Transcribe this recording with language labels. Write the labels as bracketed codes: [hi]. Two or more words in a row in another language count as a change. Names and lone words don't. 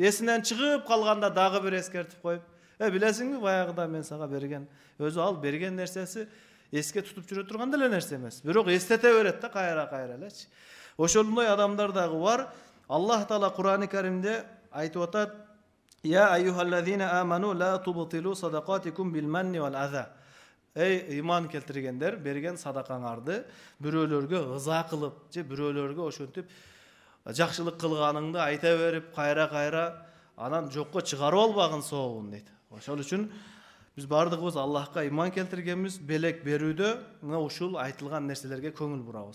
[ky] Эсинен чыгып калганда дагы бир эскертип коюп, билесиңби, баягыда мен сага берген, өзү ал берген нерсеси эске тутуп жүрө турган деле нерсе эмес. Бирок эстете берет да кайра элечи. Ошондой адамдар дагы бар. Аллах Таала Кур'ан-ы Каримде айтып атат: [ar] "يا أيها الذين آمنوا لا تبطلوا صدقاتكم بالمن والأذى." [ky] Эй иман келтиргендер, берген садакаңарды бирөөлөргө ыза кылып, же бирөөлөргө ошентип жакшылык кылганыңды айта берип, кайра анан жокко чыгарып албагын сообун дейт. Ошол үчүн биз бардыгыбыз Аллахка иман келтиргенбиз, белек берүүдө мына ушул айтылган нерселерге көңүл бурабыз.